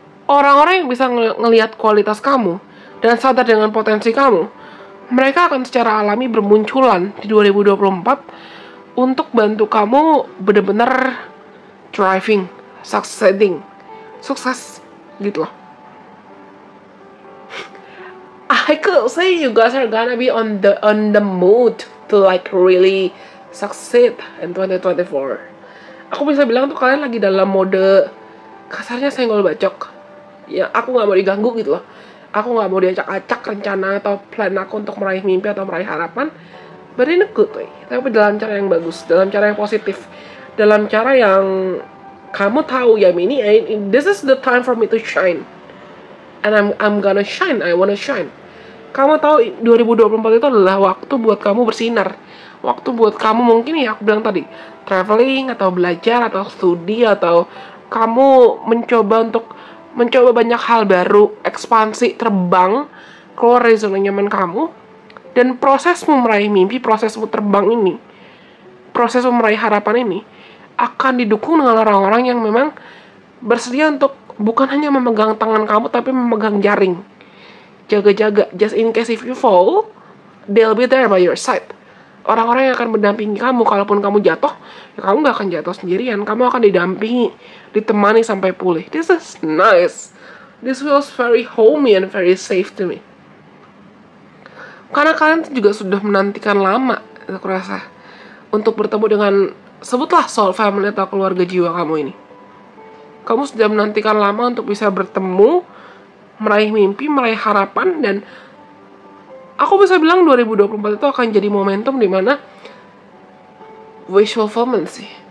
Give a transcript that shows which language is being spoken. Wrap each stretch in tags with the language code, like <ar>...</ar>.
<id>Orang-orang yang bisa ngelihat kualitas kamu dan sadar dengan potensi kamu, mereka akan secara alami bermunculan di 2024 untuk bantu kamu benar-benar</id> <en>driving, succeeding,</en> <id>sukses gitu loh.</id> <en>I could say you guys are gonna be on the mood to like really succeed in 2024.</en> <id>Aku bisa bilang tuh kalian lagi dalam mode kasarnya senggol bacok. Ya, aku nggak mau diganggu gitu loh. Aku nggak mau diacak-acak rencana atau plan aku untuk meraih mimpi atau meraih harapan.</id> <en>But in a good way.</en> <id>Tapi dalam cara yang bagus, dalam cara yang positif, dalam cara yang kamu tahu ya Mini,</id> <en>this is the time for me to shine. And I'm gonna shine. I wanna shine.</en> <id>Kamu tahu 2024 itu adalah waktu buat kamu bersinar. Waktu buat kamu mungkin ya aku bilang tadi, traveling atau belajar atau studi atau kamu mencoba banyak hal baru, ekspansi, terbang, keluar dari zona nyaman kamu. Dan prosesmu meraih mimpi, prosesmu terbang ini, prosesmu meraih harapan ini akan didukung dengan orang-orang yang memang bersedia untuk bukan hanya memegang tangan kamu tapi memegang jaring. Jaga-jaga,</id> <en>just in case if you fall, they'll be there by your side.</en> <id>Orang-orang yang akan mendampingi kamu, kalaupun kamu jatuh, ya kamu gak akan jatuh sendirian. Kamu akan didampingi, ditemani sampai pulih.</id> <en>This is nice. This feels very homey and very safe to me.</en> <id>Karena kalian juga sudah menantikan lama, aku rasa, untuk bertemu dengan, sebutlah soul family atau keluarga jiwa kamu ini. Kamu sudah menantikan lama untuk bisa bertemu, meraih mimpi, meraih harapan, dan aku bisa bilang 2024 itu akan jadi momentum di mana wish fulfillment sih.</id>